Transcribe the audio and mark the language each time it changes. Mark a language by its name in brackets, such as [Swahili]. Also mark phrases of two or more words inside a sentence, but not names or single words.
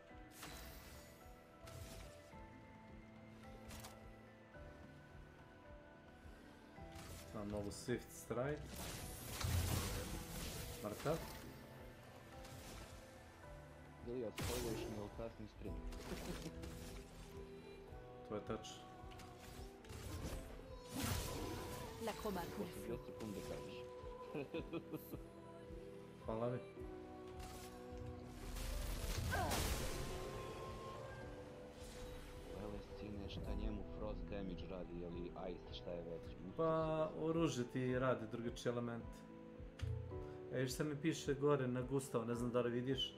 [Serbian] Sam mogu Swift Strike. Mrtav. Ili odspoiluješ mi ovo kasni stream. To je tač. [French] La chroma coule à flot. [Serbian] 2 sekunde kažeš. Hvala mi. Sine, šta njemu [English] Frost damage [Serbian] radi, ili Ice, šta je već? Pa, oružje ti radi drugačiji element. Viš šta mi piše gore na Gustav, ne znam da li vidiš.